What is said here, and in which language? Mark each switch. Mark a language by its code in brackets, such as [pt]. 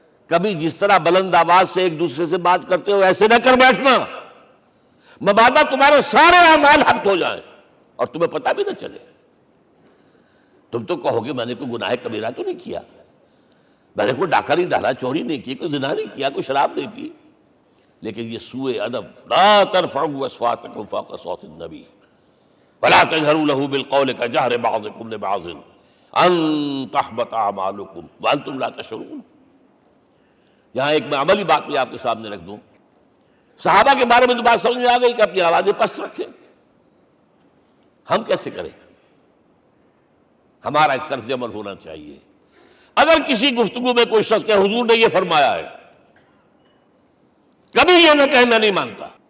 [ur] کبھی جس طرح بلند آواز سے ایک دوسرے سے بات کرتے ہو ایسے نہ کر بیٹھنا، مبادا تمہارے سارے اعمال حق ہو جائیں اور تمہیں پتہ بھی نہ چلے. تم تو کہو گے میں نے کوئی گناہ کبیرہ تو نہیں کیا، میں نے کوئی ڈاکہ نہیں ڈالا، چوری نہیں کی، کوئی زنا نہیں کیا، کوئی شراب نہیں پی، لیکن یہ سوء ادب. [ar] لا ترفعوا اصواتکم فوق صوت النبی ولا تجهروا له بالقول كجهر بعضكم لبعض ان تحبط اعمالكم وانتم لا تشعرون. [ur] یہاں ایک میں عملی بات بھی آپ کے سامنے رکھ دوں. صحابہ کے بارے میں تو بات سمجھ میں آ گئی کہ اپنی آوازیں پست رکھیں. ہم کیسے کریں؟ ہمارا ایک طرز عمل ہونا چاہیے. اگر کسی گفتگو میں کوئی شخص کہ حضور نے یہ فرمایا ہے، کبھی یہ نہ کہے میں نہیں مانتا.